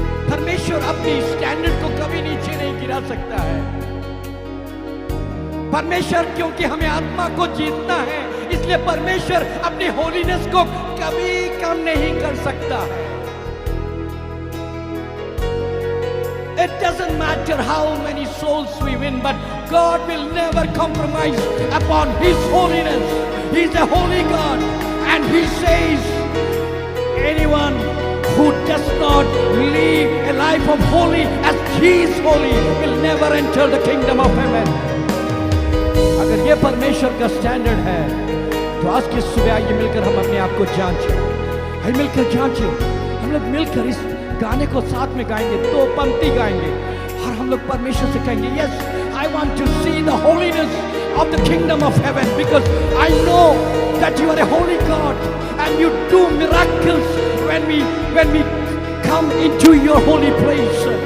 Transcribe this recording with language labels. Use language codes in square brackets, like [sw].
[hi] परमेश्वर अपनी स्टैंडर्ड को कभी नीचे नहीं गिरा सकता है। परमेश्वर, क्योंकि हमें आत्मा को जीतना है, इसलिए परमेश्वर अपनी होलीनेस को कभी कम नहीं कर सकता है। [en] It doesn't matter how many souls we win, but God will never compromise upon His holiness. He is a holy God, and He says, anyone who does not live a life of holy as He is holy will never enter the kingdom of heaven. [hi] अगर ये परमेश्वर का standard है, तो आज की सुबह आइए मिलकर हम अपने आप को जांचें। आइए मिलकर जांचें। हम लोग मिलकर इस गाने को साथ में गाएंगे, 2 पंक्ति गाएंगे, और हम लोग परमेश्वर से कहेंगे, [en] Yes, I want to see the holiness of the kingdom of heaven, because I know that you are a holy god and you do miracles when we come into your holy place.